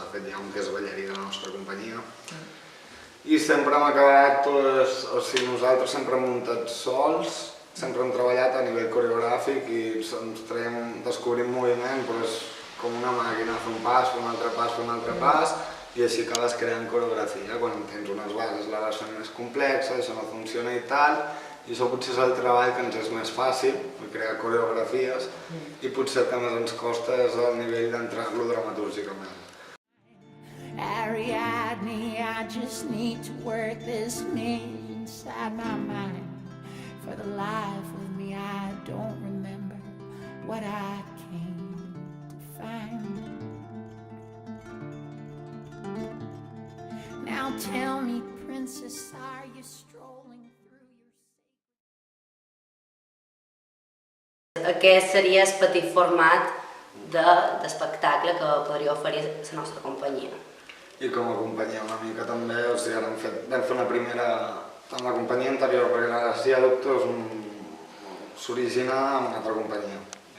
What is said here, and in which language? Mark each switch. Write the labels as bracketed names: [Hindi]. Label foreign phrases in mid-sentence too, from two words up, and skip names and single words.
[Catalan] De fet, hi ha un que és ballarí de la nostra companyia. I sempre hem acabat, o sigui, nosaltres sempre hem muntat sols, sempre hem treballat a nivell coreogràfic i ens descobrim moviment com una màquina, fer un pas, fer un altre pas, fer un altre pas, i així acabes creant coreografia. Quan tens unes bases la vas fent més complexa, això no funciona i tal, i això potser és el treball que ens és més fàcil, crear coreografies, i potser que més ens costa és el nivell d'entrar-lo dramatúrgicament. [English] Ariadne, I just need to work this maze inside my mind. For the life of me, I don't remember what I came to find. Now tell me, princess, are you strolling through your... [Catalan] Aquest seria el petit format d'espectacle que podria oferir la nostra companyia. I com a companyia una mica també, o sigui, ara vam fer una primera amb la companyia anterior, perquè la Garcia Doctors s'origina amb una altra companyia.